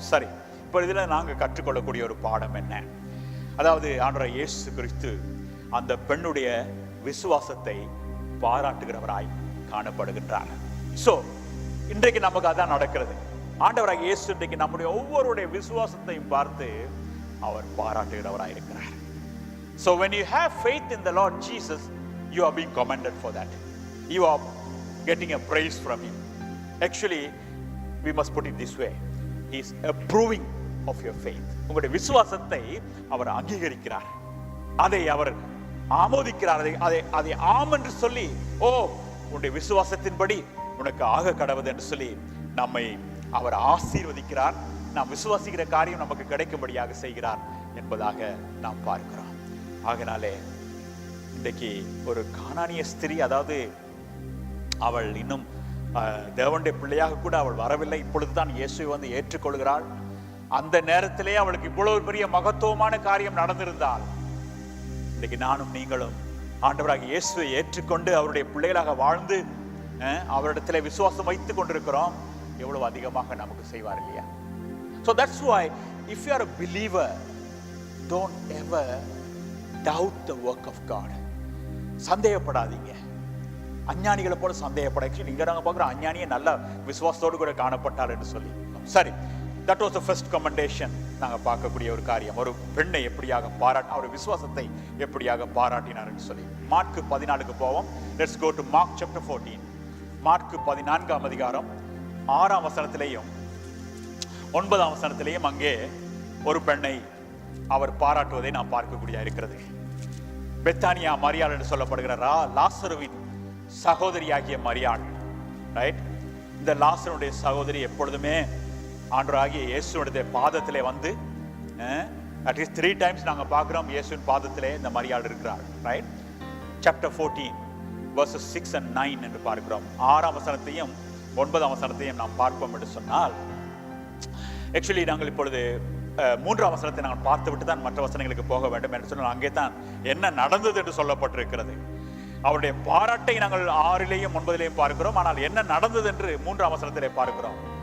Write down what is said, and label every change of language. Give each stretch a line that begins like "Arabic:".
Tamil: சரி, இப்போ இதில் நாங்கள் கற்றுக்கொள்ளக்கூடிய ஒரு பாடம் என்ன? அதாவது ஆண்டவர் இயேசு கிறிஸ்து அந்த பெண்ணுடைய விசுவாசத்தை பாராட்டுகிறவராய் காணப்படுகின்றார். சோ இன்றைக்கு நமக்கு அதான் நடக்கிறது. ஆண்டவராகிய இயேசு இன்றைக்கு நம்முடைய ஒவ்வொருடைய விசுவாசத்தையும் பார்த்து அவர் பாராட்டுகிறவராய் இருக்கிறார்.
English: So when you have faith in the Lord Jesus, you are being commended for that. You are getting a praise from him. Actually, we must put it this way. He is approving of your faith.
Tamil: உங்களுடைய விசுவாசத்தை அவர் அங்கீகரிக்கிறார், அதை அவர் ஆமோதிக்கிறார், அதை ஆம் என்று சொல்லி, ஓ உன்னுடைய விசுவாசத்தின்படி உனக்கு ஆக கடவுது என்று சொல்லி நம்மை அவர் ஆசீர்வதிக்கிறார். நாம் விசுவாசிக்கிற காரியம் நமக்கு கிடைக்கும்படியாக செய்கிறார் என்பதாக நாம் பார்க்கிறோம். ஆகினாலே இன்றைக்கு ஒரு கானானிய ஸ்திரீ, அதாவது அவள் இன்னும் தேவனுடைய பிள்ளையாக கூட அவள் வரவில்லை, இப்பொழுதுதான் இயேசுவை வந்து ஏற்றுக்கொள்கிறாள். அந்த நேரத்திலே அவளுக்கு இவ்வளவு பெரிய மகத்துவமான காரியம் நடந்திருந்தால், இன்றைக்கு நானும் நீங்களும் ஆண்டவராகிய இயேசுவை ஏற்றுக்கொண்டு அவருடைய பிள்ளைகளாக வாழ்ந்து அவரிடத்திலே விசுவாசம் வைத்துக் கொண்டிருக்கிறோம், எவ்வளவு அதிகமாக நமக்கு செய்வார் இல்லையா?
English: So that's why if you are a believer, don't ever doubt the work of God.
Tamil: சந்தேகப்படாதீங்க, அஞ்ஞானிகளை போல சந்தேகப்பட. இங்க நாங்க பார்க்கிறோம், அஞ்ஞானியே நல்ல விசுவாசத்தோடு கூட காணப்பட்டாள் என்று சொல்லி. சரி,
English: that was the first commendation.
Tamil: நாங்க பார்க்கக்கூடிய ஒரு காரியம், ஒரு பெண்ணை எப்படியாக அவர் விசுவாசத்தை எப்படியாக பாராட்டினார் என்று சொல்லி. மார்க்கு 14க்கு போவோம்.
English: Let's go to Mark chapter 14.
Tamil: Mark 14ஆம் அதிகாரம் 6ஆம் வசனத்திலேயும் 9ஆம் வசனத்திலேயும் அங்கே ஒரு பெண்ணை அவர் பாராட்டுவதை நாம் பார்க்கக்கூடிய இருக்கிறது. பெத்தானியா மரியாள் என்று சொல்லப்படுகிற லாசருவின் சகோதரியாகிய மரியாள், ரைட்? இந்த லாசருடைய சகோதரி எப்பொழுதுமே ஆண்டவராகிய இயேசுவுடைய பாதத்திலே வந்து அட்லீஸ்ட் 3 times நாங்க பார்க்கிறோம் இயேசுவின் பாதத்திலே இந்த மரியாள் இருக்கிறார், ரைட்?
English: Chapter 14 verses 6 and 9
Tamil: என்று பார்க்கிறோம். 6ஆம் வசனத்தையும் 9ஆம் வசனத்தையும் நாம் பார்ப்போம் என்று சொன்னால், ஆக்சுவலி நாங்கள் இப்பொழுது 3ஆம் வசனத்தை நாங்கள் பார்த்து விட்டு தான் மற்ற வசனங்களுக்கு போக வேண்டும் என்று சொன்னால், அங்கே தான் என்ன நடந்தது என்று சொல்லப்பட்டிருக்கிறது. அவருடைய பாராட்டை நாங்கள் 6லேயும் 9லேயும் பார்க்கிறோம், ஆனால் என்ன நடந்தது என்று 3ஆம் வசனத்திலே பார்க்கிறோம்.